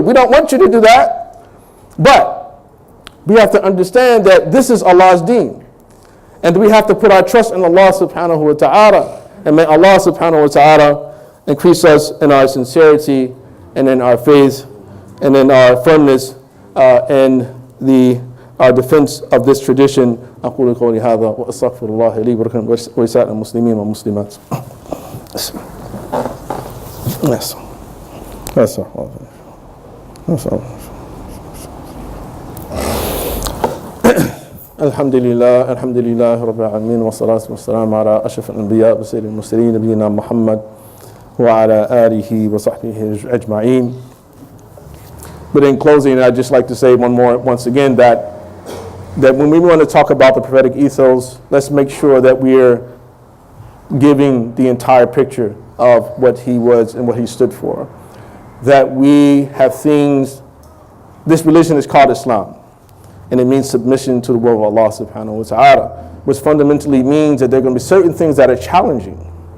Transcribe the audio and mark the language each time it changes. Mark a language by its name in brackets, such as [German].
[English] We don't want you to do that. But we have to understand that this is Allah's deen. And we have to put our trust in Allah subhanahu wa ta'ala. And may Allah subhanahu wa ta'ala increase us in our sincerity and in our faith and in our firmness in our defense of this tradition. [Arabic] أقول قولي هذا وأستغفر الله لي ولكم ولسائر المسلمين والمسلمات. [English] Yes. That's all. [Arabic] الحمد لله رب العالمين والصلاة والسلام على أشرف الأنبياء وسيد المرسلين نبينا محمد وعلى آله وصحبه أجمعين. [English] But in closing, I'd just like to say once again that when we want to talk about the prophetic ethos, let's make sure that we're giving the entire picture of what he was and what he stood for. That we have things, this religion is called Islam, and it means submission to the will of Allah subhanahu wa ta'ala, which fundamentally means that there are going to be certain things that are challenging.